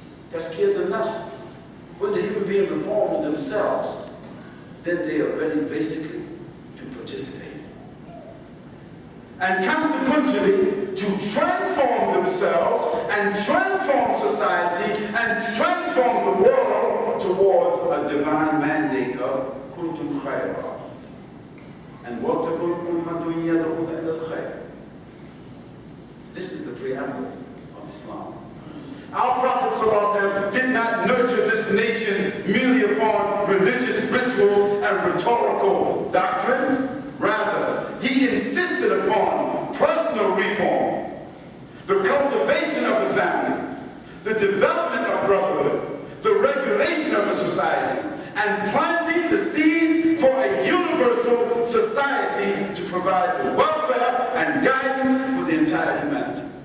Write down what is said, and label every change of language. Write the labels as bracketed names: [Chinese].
[English] Tazkiyat al-nafs. When the human being reforms themselves, then they are ready basically to participate. And consequently, to transform themselves and transform society and transform the world towards a divine mandate of kuntum khayra. [Arabic] And وَلْتَكُنْ أُمَّةٌ يَدْعُونَ إِلَى الْخَيْرِ. [English] This is the preamble of Islam. Our Prophet ﷺ did not nurture this nation merely upon religious rituals and rhetorical doctrines. Rather, he insisted upon personal reform, the cultivation of the family, the development of brotherhood, the regulation of the society, and planting the seeds for a universal society to provide the welfare and guidance for the entire humanity.